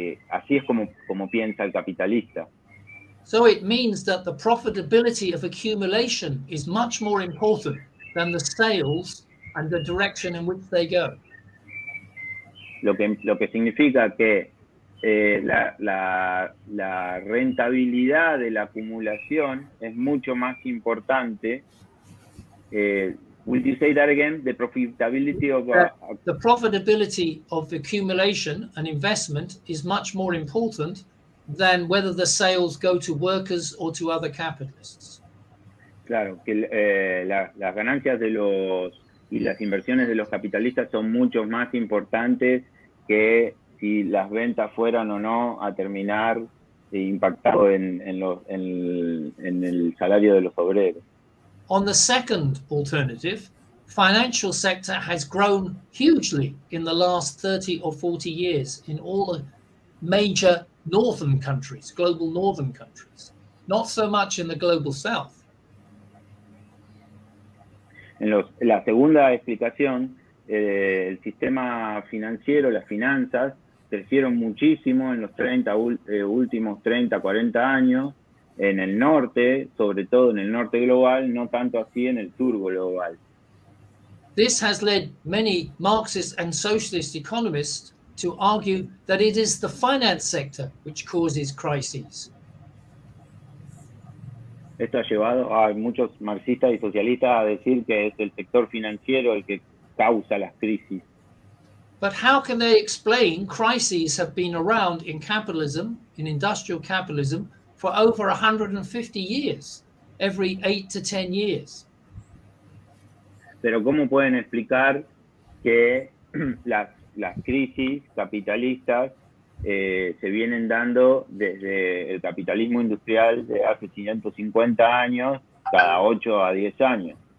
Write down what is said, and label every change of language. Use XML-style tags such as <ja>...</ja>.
<es>Así es como piensa el capitalista.</es> <en>So it means that the profitability of accumulation is much more important than the sales and the direction in which they go.</en> <es>Lo que significa que la rentabilidad de la acumulación es mucho más importante.</es> <en>Will you say that again? The profitability of the profitability of accumulation and investment is much more important than whether the sales go to workers or to other capitalists.</en> <es>Claro, que las ganancias y las inversiones de los capitalistas son mucho más importantes que si las ventas fueran o no a terminar impactado en el salario de los obreros.</es> <en>On the second alternative, financial sector has grown hugely in the last 30 or 40 years in all the major northern countries, global northern countries, not so much in the global south.</en> <es>La segunda explicación, el sistema financiero, las finanzas, crecieron muchísimo en los últimos 30, 40 años en el norte, sobre todo en el norte global, no tanto así en el sur global.</es> <en>This has led many Marxist and socialist economists to argue that it is the finance sector which causes crises.</en> <es>Esto ha llevado a muchos marxistas y socialistas a decir que es el sector financiero el que causa las crisis.</es> <en>But how can they explain crises have been around in capitalism, in industrial capitalism, for over 150 years, every 8 to 10 years?</en> <es>Pero ¿cómo pueden explicar que las crisis capitalistas se vienen dando desde el capitalismo industrial de hace 550 años, cada 8 a 10 años?</es>